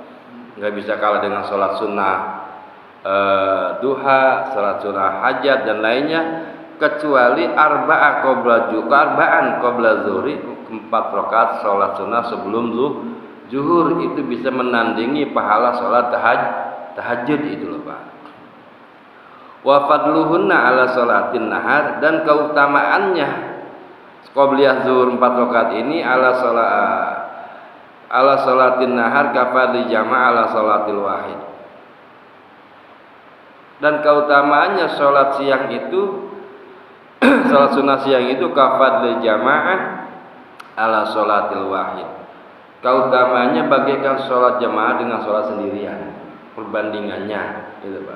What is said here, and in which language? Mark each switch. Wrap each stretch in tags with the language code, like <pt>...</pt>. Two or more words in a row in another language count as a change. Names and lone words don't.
<id>Nggak bisa kalah dengan sholat sunnah duha, sholat sunnah hajat dan lainnya, kecuali</id> <ar>أربعا قبل الظهر,</ar> <id>4 rakaat sholat sunnah sebelum zuhur itu bisa menandingi pahala sholat tahajud itu loh Pak.</id> <ar>وفضلهن على صلاة النهار,</ar> <id>dan keutamaannya qobliyah zuhur 4 rakaat ini ala</id> <ar>صلاة النهار كفضل جماعة على صلاة الواحد,</ar> <id>dan keutamaannya sholat siang itu sholat sunnah siang itu</id> <ar>كفضل جماعة على صلاة الواحد,</ar> <id>keutamaannya bagaikan sholat jamaah dengan sholat sendirian, perbandingannya gitu Pak.</id>